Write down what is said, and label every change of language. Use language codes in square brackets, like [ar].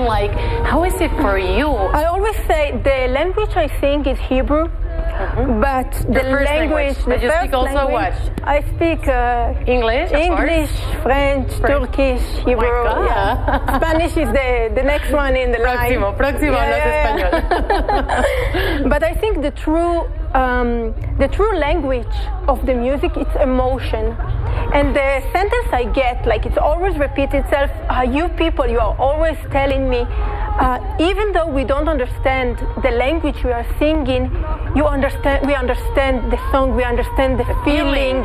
[en] Like, how is it for you? I always say the language I sing is Hebrew. But the language, but you speak also what? I speak English, French, Turkish, Hebrew. Spanish is the next one in the line. [es] Próximo, hablas español. [en] But I think the true language of the music, it's emotion. And the sentence I get, like, it always repeats itself. You people, you are always telling me, even though we don't understand the language we are singing, we understand the song, we understand the feeling.